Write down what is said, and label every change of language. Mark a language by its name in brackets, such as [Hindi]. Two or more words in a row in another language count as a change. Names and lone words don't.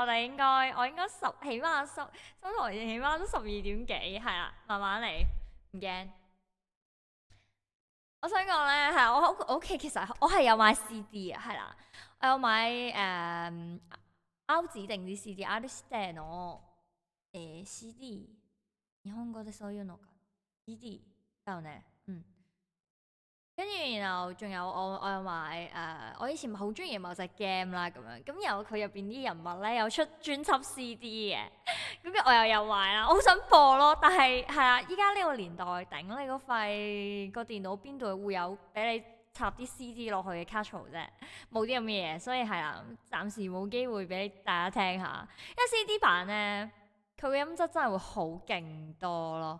[Cantonese] 我應該起碼收台起碼都12點幾，係啦，慢慢嚟，唔驚。我想講咧，係我屋企其實我係有買 CD 啊，係啦，我有買指定啲 CD、R [Japanese] 指定の、CD、日本語でそういうのか CD だよね， [Cantonese] 跟住然後仲有我有買我以前好中意某隻 game 啦咁樣，咁然後佢入邊啲人物咧有出專輯 CD 嘅，咁我又有買啦，我好想播咯，但係係啦，依家呢個年代頂你嗰塊個電腦邊度會有俾你插啲 CD 落去嘅 cartridge 啫，冇啲咁嘅嘢，所以係啦，暫時冇機會俾大家聽下，因為 CD 版咧佢嘅音質真係會好勁多咯。